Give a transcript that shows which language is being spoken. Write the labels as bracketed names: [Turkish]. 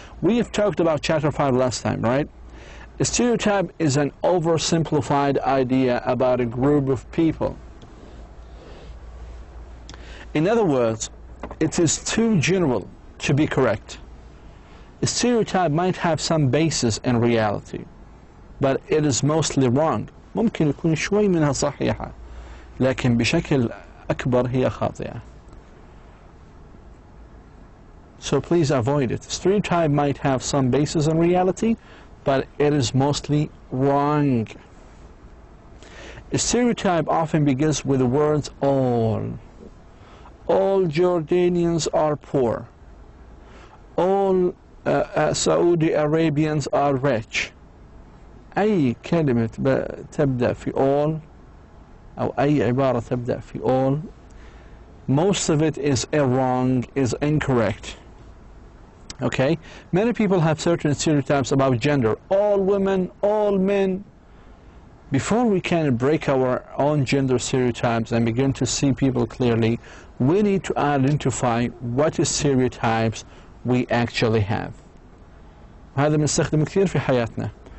[English] We have talked about chapter 5 last time, right? A stereotype is an oversimplified idea about a group of people. In other words, it is too general to be correct. A stereotype might have some basis in reality, but it is mostly wrong. [Arabic] ممكن يكون شوي منها صحيحة، لكن بشكل أكبر هي خاطئة. [English] So please avoid it. Stereotype might have some basis in reality, but it is mostly wrong. A stereotype often begins with the words all. All Jordanians are poor. All Saudi Arabians are rich. [Arabic] أي كلمة تبدأ في all أو أي عبارة تبدأ في all, [English] most of it is wrong, is incorrect. Okay? Many people have certain stereotypes about gender. All women, all men. Before we can break our own gender stereotypes and begin to see people clearly, we need to identify what stereotypes we actually have. [Arabic] هذا بنستخدمه كثير في حياتنا.